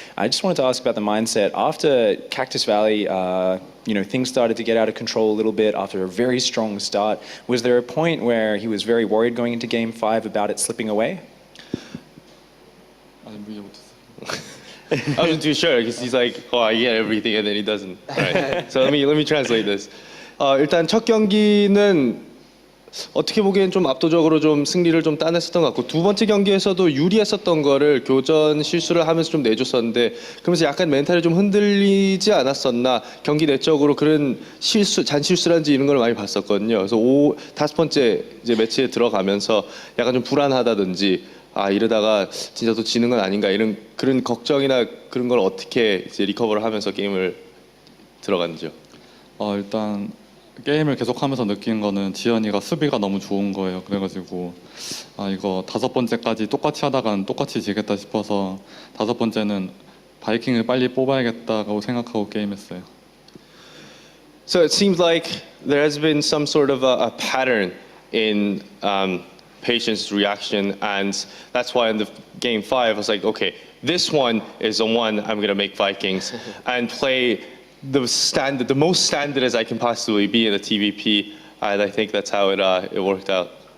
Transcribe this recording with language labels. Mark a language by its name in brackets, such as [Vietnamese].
[English] I just wanted to ask about the mindset. After Cactus Valley, things started to get out of control a little bit after a very strong start. Was there a point where he was very worried going into Game 5 about it slipping away? I wasn't too sure because he's like, oh, I get everything, and then he doesn't. Right. So let me translate this. [Korean] 일단 첫 경기는 어떻게 보기엔 좀 압도적으로 좀 승리를 좀 따냈었던 것 같고 두 번째 경기에서도 유리했었던 거를 교전 실수를 하면서 좀 내줬었는데 그러면서 약간 멘탈이 좀 흔들리지 않았었나 경기 내적으로 그런 잔실수란지 이런 걸 많이 봤었거든요. 그래서 다섯 번째 이제 매치에 들어가면서 약간 좀 불안하다든지 이러다가 진짜 또 지는 건 아닌가 이런 그런 걱정이나 그런 걸 어떻게 이제 리커버를 하면서 게임을 들어갔는지요? 일단 게임을 계속하면서 느낀 거는 지연이가 수비가 너무 좋은 거예요. 그래가지고 이거 다섯 번째까지 똑같이 하다간 똑같이 지겠다 싶어서 다섯 번째는 바이킹을 빨리 뽑아야겠다고 생각하고 게임했어요. [English] So it seems like there has been some sort of a pattern in Patient's reaction, and that's why in the game 5 I was like, okay, this one is the one I'm gonna make Vikings and play the most standard as I can possibly be in the TvP, and I think that's how it worked out.